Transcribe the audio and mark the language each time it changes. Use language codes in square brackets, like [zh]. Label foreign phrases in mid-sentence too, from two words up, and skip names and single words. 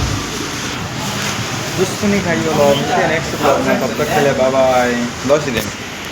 [ne] जूस पनि खाइयो। ल मिल्छ नेक्स्ट ब्लगमा। [hi] तब तक के लिए [en] bye bye. [ne] ल सिधै।